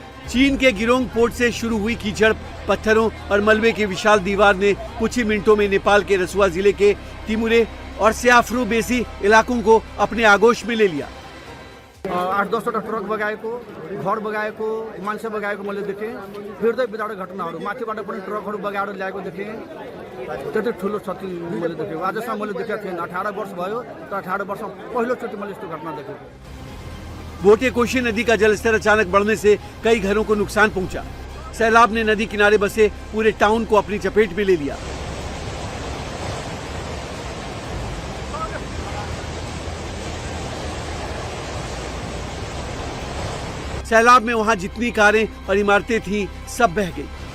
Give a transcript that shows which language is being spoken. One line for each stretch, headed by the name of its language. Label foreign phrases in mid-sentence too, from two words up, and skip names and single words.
Hindi: चीन के गिरोंग पोर्ट से शुरू हुई कीचड़, पत्थरों और मलबे की विशाल दीवार ने कुछ ही मिनटों में नेपाल के रसुआ जिले के तिमुरे और स्याफ्रू बेसी इलाकों को अपने आगोश में ले लिया।
Nepali: 8-10 ट्रक बगाएको, घर बगाएको, मान्छे बगाएको मैले देखेँ। हृदय विदारक घटनाहरू, माथिबाट पनि ट्रकहरू बगाएर ल्याएको देखेँ। त्यति ठुलो क्षति मैले देखेँ। आजसम्म मैले देखेको थिएन। 18 वर्ष भयो, तर 18 वर्षमा पहिलोचोटि मैले यस्तो घटना देखेको।
Hindi: भोटे कोशी नदी का जलस्तर अचानक बढ़ने से कई घरों को नुकसान पहुंचा। सैलाब ने नदी किनारे बसे पूरे टाउन को अपनी चपेट में ले लिया। सैलाब में वहां जितनी कारें और इमारतें थीं, सब बह गई।